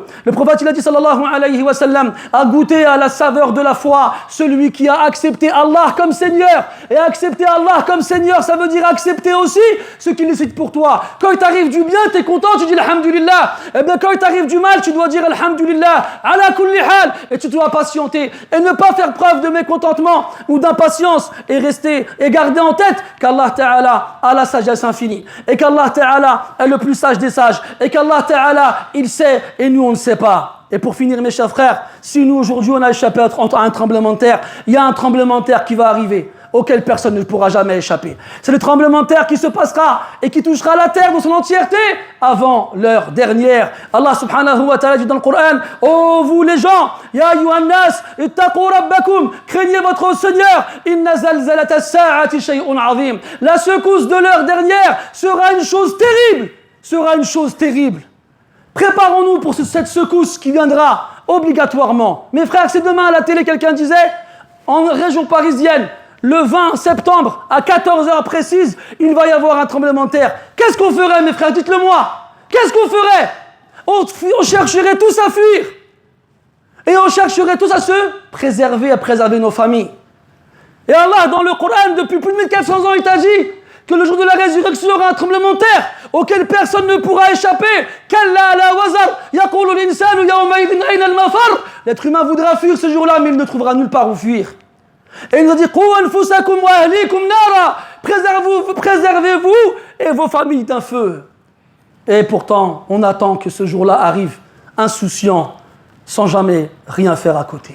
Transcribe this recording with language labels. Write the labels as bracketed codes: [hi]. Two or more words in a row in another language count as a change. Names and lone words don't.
[fr] Le prophète il a dit [ar] صلى الله عليه وسلم, [fr] a goûté à la saveur de la foi celui qui a accepté Allah comme Seigneur. Et accepter Allah comme Seigneur, ça veut dire accepter aussi ce qu'il décide pour toi. Quand il t'arrive du bien, tu es content, tu dis alhamdulillah. Et bien quand il t'arrive du mal, tu dois dire alhamdulillah, [ar] على كل حال, [fr] et tu dois patienter et ne pas faire preuve de mécontentement ou d'impatience et rester et garder en tête qu' [ar] الله تعالى [fr] a la sagesse infinie et qu' [ar] الله تعالى [fr] est le plus sage des sages et qu' [ar] الله تعالى [fr] il sait et nous on ne sait pas. Et pour finir mes chers frères, si nous aujourd'hui on a échappé à un tremblement de terre, il y a un tremblement de terre qui va arriver auquel personne ne pourra jamais échapper. C'est le tremblement de terre qui se passera et qui touchera la terre dans son entièreté avant l'heure dernière. [ar] الله سبحانه وتعالى [fr] dit dans le Coran, ô vous les gens, [ar] يا أيها الناس، اتقوا ربكم, [fr] craignez votre Seigneur, [ar] إن زلزلة الساعة شيء عظيم. [fr] La secousse de l'heure dernière sera une chose terrible. Préparons-nous pour cette secousse qui viendra obligatoirement. Mes frères, c'est demain à la télé, quelqu'un disait, en région parisienne, le 20 septembre, à 14h précises, il va y avoir un tremblement de terre. Qu'est-ce qu'on ferait, mes frères? Dites-le moi. Qu'est-ce qu'on ferait? On chercherait tous à fuir. Et on chercherait tous à se préserver, à préserver nos familles. Et Allah, dans le Coran, depuis plus de 1400 ans, il t'a dit que le jour de la résurrection, il y aura un tremblement de terre auquel personne ne pourra échapper. [ar] كلا لا وزر، يقول الإنسان يومئذ أين المفر. [fr] L'être humain voudra fuir ce jour-là, mais il ne trouvera nulle part où fuir. Et il nous a dit préservez-vous et vos familles d'un feu. Et pourtant, on attend que ce jour-là arrive, insouciant, sans jamais rien faire à côté.